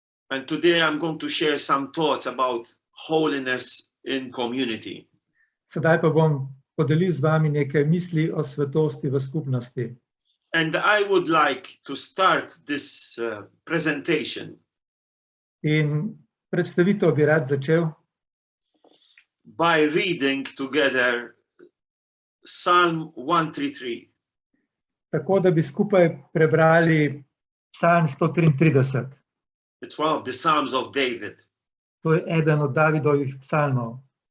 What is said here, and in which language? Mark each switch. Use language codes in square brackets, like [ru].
[en] And today I'm going to share some thoughts about holiness in community. [sl] Sedaj pa bom podelil z vami nekaj misli o svetosti v skupnosti. [en] And I would like to start this presentation [sl] In predstavitev bi rad začel [en] by reading together Psalm 133. [sl] tako, da bi skupaj prebrali Psalm 133. [en] It's one of the Psalms of David. [sl] To je eden od Davidovih psalmov,